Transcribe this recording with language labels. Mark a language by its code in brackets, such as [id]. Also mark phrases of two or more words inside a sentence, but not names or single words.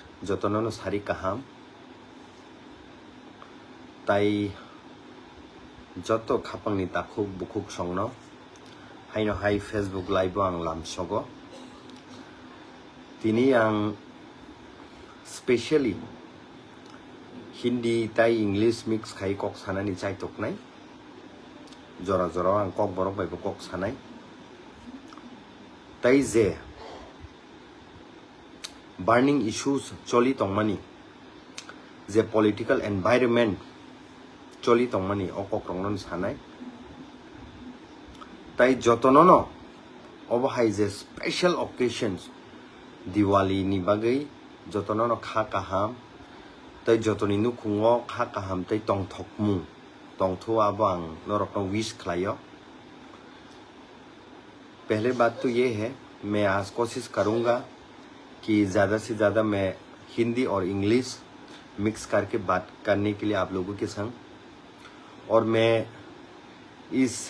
[trp] যতননো সারি কাহাম তাই যত খাপাংনি তাখুক বুকুক সংনো haino hai Facebook live ang lamsogo tini ang specially Hindi tai English mix khai kok sanani chai tok nai jora jora ang kok borok bai kok sanai tai je [en] burning issues [trp] choli tongmani je [en] political environment [trp] choli tongmani okok rongnon sanai তাই যতননো অবহাই যে [en] special occasions [trp] দিওয়ালি ni bagay যতননো খা কাহাম তাই যতনি নু খুঙ্গো খা কাহাম তাই tong thokmu tong thu abang norok wish khलायो [hi] पहले बात तो ये है मैं आज कोशिश करूंगा कि ज़्यादा से ज़्यादा मैं हिंदी और इंग्लिश मिक्स करके बात करने के लिए आप लोगों के संग और मैं इस